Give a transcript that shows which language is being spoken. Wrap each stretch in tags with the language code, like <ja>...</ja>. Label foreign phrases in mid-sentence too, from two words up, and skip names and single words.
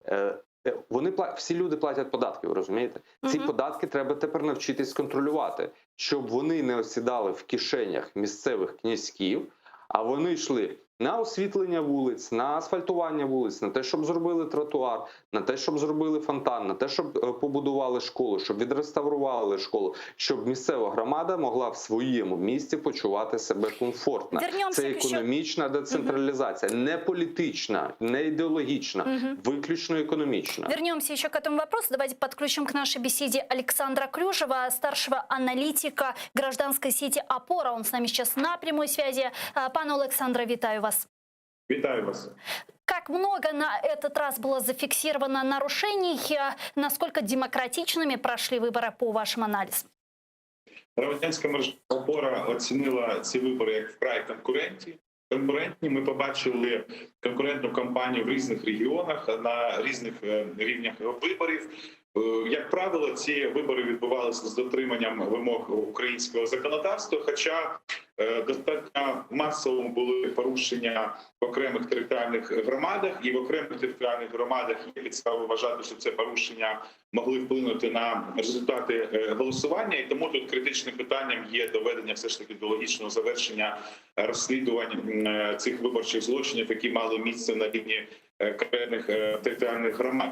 <uk>Всі люди платять податки, ви розумієте? Ці податки треба тепер навчитись контролювати, щоб вони не осідали в кишенях місцевих князьків, а вони йшли на освітлення вулиць, на асфальтування вулиць, на те, щоб зробили тротуар, на те, щоб зробили фонтан, на те, щоб побудували школу, щоб відреставрували школу, щоб місцева громада могла в своєму місті почувати себе комфортно. Це економічна децентралізація, не політична, не ідеологічна, виключно економічна.</uk> <ru>Вернемся еще к этому вопросу. Давайте подключим к нашей беседе Александра Клюжева, старшего аналитика гражданской сети «Опора». Он с нами сейчас на прямой связи.</ru> <uk>Пане Александре, вітаю вас. Вітаю вас.</uk> <ru>Как много на этот раз было зафиксировано нарушений? Насколько демократичными прошли выборы по вашим анализам?</ru> <uk>Громадянська мережа «Опора» оцінила ці вибори як вкрай конкурентні. Ми побачили конкурентну кампанію в різних регіонах, на різних рівнях виборів. Як правило, ці вибори відбувалися з дотриманням вимог українського законодавства, хоча достатньо масово були порушення в окремих територіальних громадах, і в окремих територіальних громадах є підстави вважати, що це порушення могли вплинути на результати голосування, і тому тут критичним питанням є доведення все ж таки до логічного завершення розслідувань цих виборчих злочинів, які мали місце на рівні конкретних територіальних громад.</uk>